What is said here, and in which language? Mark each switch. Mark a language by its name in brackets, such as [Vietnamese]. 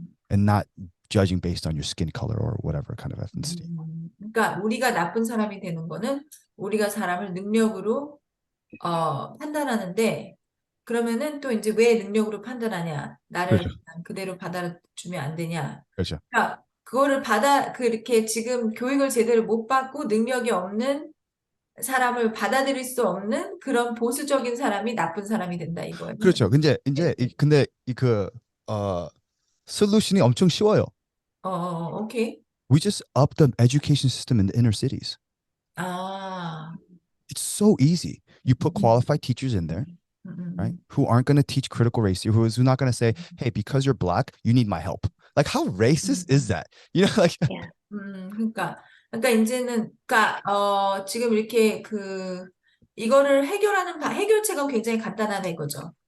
[English] And not judging based on your skin color or whatever kind of ethnicity. [Korean] 그러니까 우리가 나쁜 사람이 되는 거는 우리가 사람을 능력으로 판단하는데 그러면은 또 이제 왜 능력으로 판단하냐? 나를 그렇죠. 그대로 받아주면 안 되냐? 그렇죠. 그러니까 그거를 그렇게 지금 교육을 제대로 못 받고 능력이 없는 사람을 받아들일 수 없는 그런 보수적인 사람이 나쁜 사람이 된다 이거예요. 그렇죠. 근데 그 솔루션이 엄청 쉬워요. 오케이. [English] We just up the education system in the inner cities. It's so easy. You put qualified teachers in there, right? Who aren't going to teach critical race theory, who's not going to say, hey, because you're black, you need my help. Like, how racist is that? Like. Yeah. [Korean] 그러니까 이제는 지금 이렇게 이거를 해결하는 해결책은 굉장히 간단하다 이거죠.